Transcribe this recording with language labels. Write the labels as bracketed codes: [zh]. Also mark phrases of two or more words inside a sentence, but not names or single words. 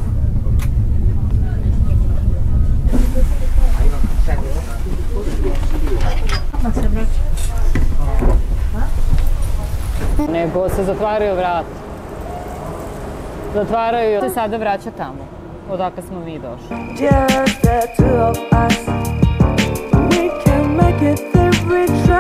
[sr] Nego se zatvaraju vrata. Zatvaraju i se sada vraća tamo. Odakle smo mi došli. [en] Just the two of us. We can make it there with